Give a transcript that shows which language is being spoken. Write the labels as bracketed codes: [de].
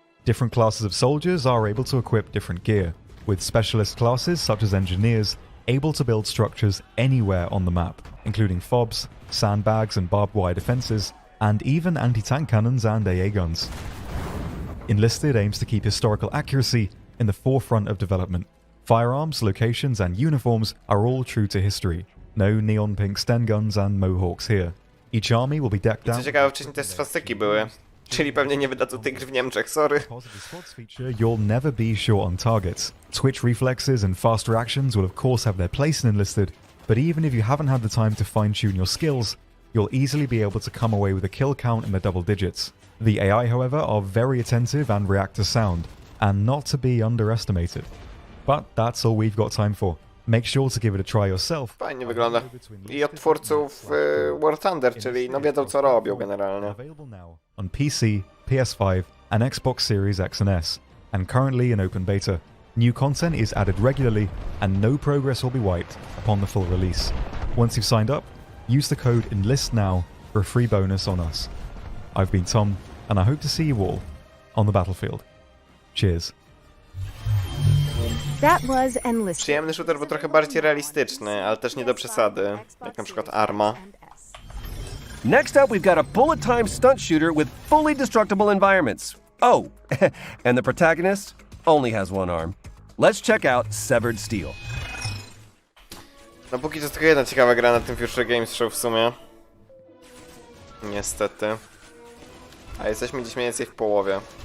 [en] Different classes of soldiers are able to equip different gear, with specialist classes such as engineers able to build structures anywhere on the map, including FOBs, sandbags and barbed wire defenses, and even anti-tank cannons and AA guns. Enlisted aims to keep historical accuracy in the forefront of development. Firearms, locations and uniforms are all true to history. No neon pink Sten guns and mohawks here. Each army will be decked out. [pl] Co ciekawe, wcześniej te swastyki były. Czyli pewnie nie wydadzą tej gry w Niemczech, sorry. [en] You'll never be short on targets. Twitch reflexes and fast reactions will of course have their place in Enlisted, but even if you haven't had the time to fine-tune your skills, you'll easily be able to come away with a kill count in the double digits. The AI, however, are very attentive and react to sound, and not to be underestimated. But that's all we've got time for. Make sure to give it a try yourself. [pl] Fajnie wygląda. I od twórców War Thunder, czyli no wiedzą co robią generalnie. [en] On PC, PS5 and Xbox Series X and S, and currently in open beta. New content is added regularly, and no progress will be wiped upon the full release. Once you've signed up, use the code ENLISTNOW for a free bonus on us. I've been Tom, and I hope to see you all on the battlefield. Cheers. That was endless. [pl] Przyjemny shooter, bo trochę bardziej realistyczny, ale też nie do przesady, jak na przykład Arma. [en] Next up, we've got a bullet time stunt shooter with fully destructible environments. Oh, and the protagonist only has one arm. Let's check out Severed Steel. [pl] No póki to jest tylko jedna ciekawa gra na tym Future Games Show w sumie. Niestety. A jesteśmy gdzieś mniej więcej w połowie.